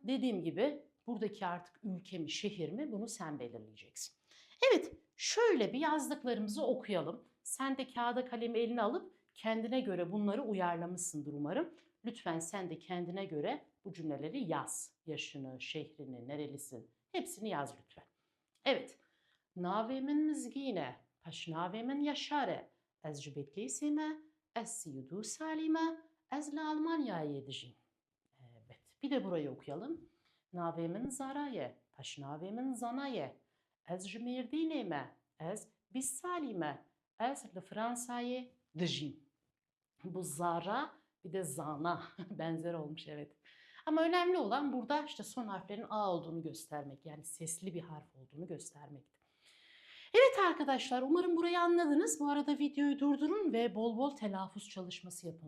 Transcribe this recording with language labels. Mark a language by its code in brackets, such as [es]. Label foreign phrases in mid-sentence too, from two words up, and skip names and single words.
[tr] Dediğim gibi buradaki artık ülke mi şehir mi bunu sen belirleyeceksin. Evet, şöyle bir yazdıklarımızı okuyalım. Sen de kağıda kalemi eline alıp kendine göre bunları uyarlamışsındır umarım. Lütfen sen de kendine göre bu cümleleri yaz. Yaşını, şehrini, nerelisin hepsini yaz lütfen. Evet. [ku] Navemin mizgine, paşnavemin yaşare, ez ji Bitlisîme, ez siyudu salime, ez li Almanya'ya dejîm. [tr] Evet. Bir de burayı okuyalım. [ku] Navemin zaraye, paşnavemin zanaye, ez ji Mêrdînê ez bîst salîme, ez li Fransa'ya dejîm. [tr] Bu zara bir de zana benzer olmuş evet. Ama önemli olan burada işte son harflerin A olduğunu göstermek. Yani sesli bir harf olduğunu göstermekti. Evet arkadaşlar umarım burayı anladınız. Bu arada videoyu durdurun ve bol bol telaffuz çalışması yapın.